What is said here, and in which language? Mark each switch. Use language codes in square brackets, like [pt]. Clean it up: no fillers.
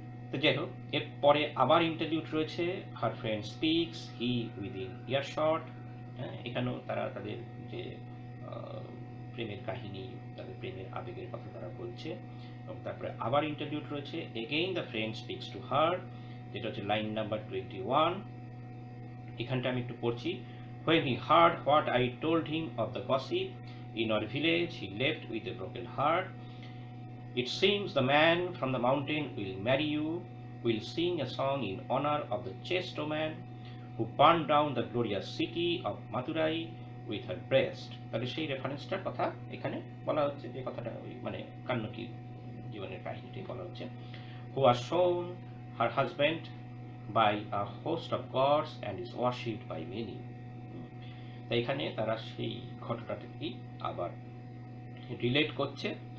[bn] তো যাই হোক, এরপরে আবার ইন্টারলিউড রয়েছে, [en] Her friend speaks, he within earshot. [bn] এখানেও তারা তাদের যে প্রেমের কাহিনী, তাদের প্রেমের আবেগের কথা তারা বলছে। এবং তারপরে আবার ইন্টারলিউড রয়েছে, [en] again the friend speaks to her, [bn] যেটা হচ্ছে লাইন নাম্বার 21। এখানটা আমি একটু পড়ছি, [en] when he heard what I told him of the gossip in our village, he left with a broken heart. It seems the man from the mountain will marry you, will sing a song in honor of the chaste man who burned down the glorious city of Madurai with her breast. [bn] তাহলে সেই রেফারেন্সটার কথা এখানে বলা হচ্ছে, যে কথাটা ওই মানে কান্নকি জীবনের কাহিনীটি বলা হচ্ছে। [en] Who are shown her husband by a host of gods and is worshipped by many. [bn] তাই এখানে তারা সেই ঘটনাটাকেই আবার রিলেট করছে।